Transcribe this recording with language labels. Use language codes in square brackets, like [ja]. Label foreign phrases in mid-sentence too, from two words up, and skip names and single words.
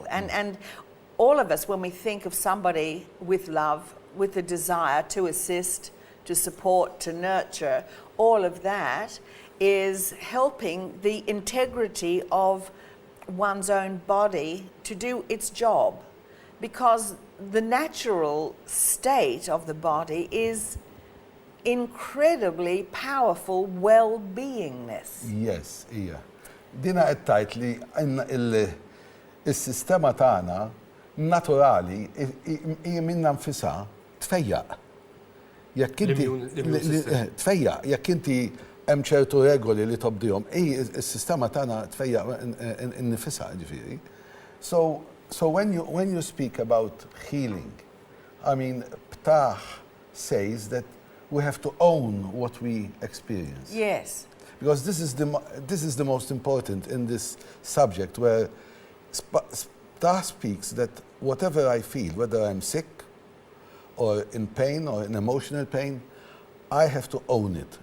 [en] And all of us, when we think of somebody with love, with a desire to assist, to support, to nurture, all of that is helping the integrity of one's own body to do its job. Because the natural state of the body is incredibly powerful well-beingness. Yes, [mt] hija. Dina qed tgħid li il-sistema tagħna naturali hija minnha nfisha tfejjaq. Jekk inti tfejjaq, jekk inti hemm ċertu regoli li tobdihom, is-sistema tagħna tfejjaq innifisha ġifieri. [en] So when you speak about healing, I mean, Ptah says that we have to own what we experience. Yes. Because this is the most important in this subject, where Ptah speaks that whatever I feel, whether I'm sick or in pain or in emotional pain, I have to own it.